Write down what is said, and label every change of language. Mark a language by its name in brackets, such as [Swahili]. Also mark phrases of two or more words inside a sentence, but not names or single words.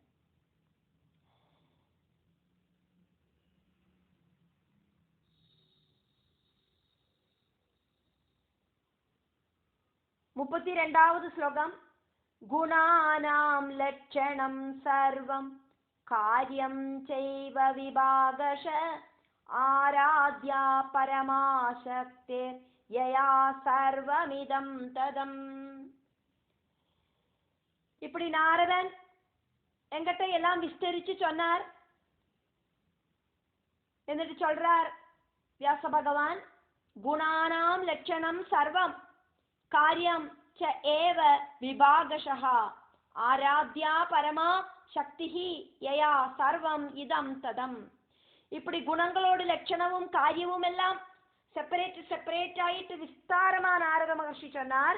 [Tamil] முப்பத்தி 2வது ஸ்லோகம் [Sanskrit] गुणानां लक्षणं सर्वं कार्यं चैव विभागशः आराध्या परमाशक्तेः यया सर्वमिदं ततम्. [Tamil] இப்படி நாரதன் எங்கிட்ட எல்லாம் விஸ்தரிச்சு சொன்னார். [Sanskrit] എന്നിട്ട് சொல்றார் വ്യാസ ഭഗവാൻ गुणानां लक्षणं सर्वं कार्यं च एव विभागशः आराध्या परमा शक्तिः यया सर्वम् इदं ततम्. [Tamil] இப்படி குணங்களோடு லட்சணமும் காரியமும் எல்லாம் செப்பரேட் ஆயிட்டு விஸ்தாரமா நாரத மகர்ஷி சொன்னார்.